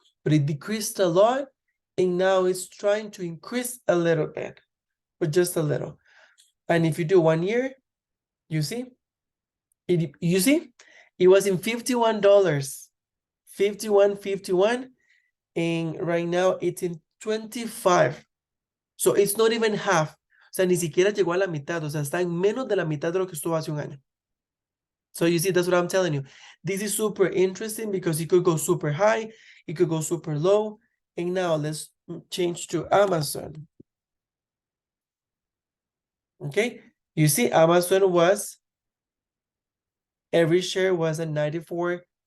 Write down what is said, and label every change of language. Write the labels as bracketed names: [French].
[English] but it decreased a lot, and now it's trying to increase a little bit, but just a little. And if you do 1 year, you see, it was in $51, 51, and right now it's in 25. So it's not even half. [Spanish] O sea, ni siquiera llegó a la mitad. O sea, está en menos de la mitad de lo que estuvo hace un año. [English] So you see, that's what I'm telling you. This is super interesting because it could go super high, it could go super low. And now let's change to Amazon. Okay, you see, Amazon was, every share was at $94.